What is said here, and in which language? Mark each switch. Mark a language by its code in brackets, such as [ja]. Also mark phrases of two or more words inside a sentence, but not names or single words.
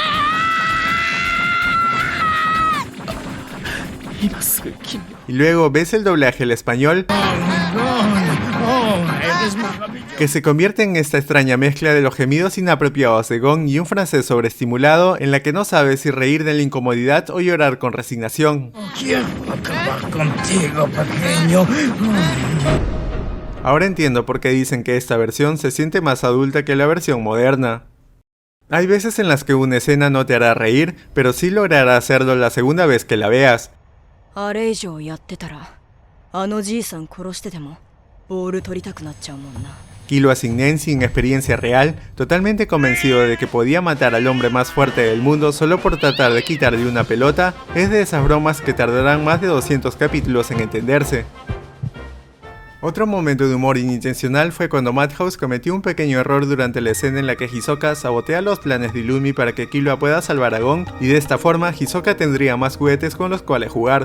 [es] Y luego ves el doblaje al español, que se convierte en esta extraña mezcla de los gemidos inapropiados de Gon y un francés sobreestimulado en la que no sabes si reír de la incomodidad o llorar con resignación. Quiero acabar contigo, pequeño. Ahora entiendo por qué dicen que esta versión se siente más adulta que la versión moderna. Hay veces en las que una escena no te hará reír, pero sí logrará hacerlo la segunda vez que la veas. [ja] あれ以上やってたらあのじいさん殺してでもボール取りたくなっちゃうもんな。 [es] Killua Signen, sin experiencia real, totalmente convencido de que podía matar al hombre más fuerte del mundo solo por tratar de quitarle una pelota, es de esas bromas que tardarán más de 200 capítulos en entenderse. Otro momento de humor inintencional fue cuando Madhouse cometió un pequeño error durante la escena en la que Hisoka sabotea los planes de Illumi para que Killua pueda salvar a Gon, y de esta forma Hisoka tendría más juguetes con los cuales jugar.